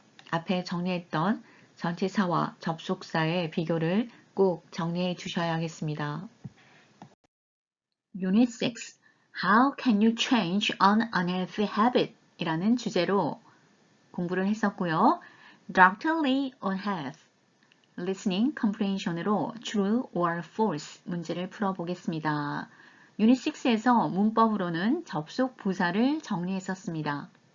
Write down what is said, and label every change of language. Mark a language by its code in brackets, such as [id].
[ko] 앞에 정리했던 전치사와 접속사의 비교를 꼭 정리해 주셔야겠습니다. [en] Unit 6. How can you change an unhealthy habit? [ko] 이라는 주제로 공부를 했었고요. [en] Dr. Lee on Health, Listening Comprehension으로 True or False [ko] 문제를 풀어보겠습니다. 유닛 6에서 문법으로는 접속 부사를 정리했었습니다.